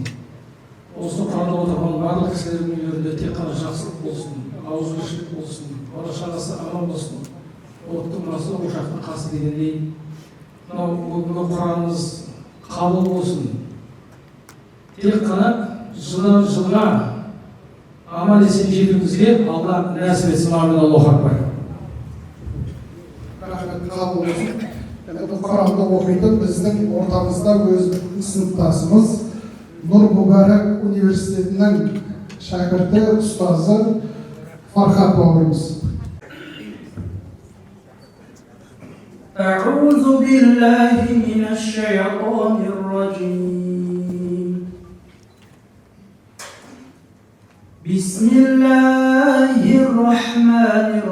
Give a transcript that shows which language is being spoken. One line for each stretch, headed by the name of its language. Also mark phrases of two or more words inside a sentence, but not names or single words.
Kazakh: Осы Құранда отырған барлық кісілердің үйлерінде тек қана жақсылық болсын, ауызбіршілік болсын, бала-шағасы аман болсын. Оттың басы ошақтың қасы дегендей. Мынау бүгінгі Құранымыз қабыл болсын. Тек қана жылдан жылға аман есен жетуімізге Алла нәсіп етсін.
Arabic: آمين. الله أكبر.
Kazakh: Рахмет, қабыл болсын. Бұл Құранды оқитын біздің ортамызда өзінің сыныптасымыз Нұр Мүбәрак университетінің шәкірті, ұстазы Фархат бауырымыз.
Arabic: أعوذ بالله من الشيطان الرجيم بسم الله الرحمن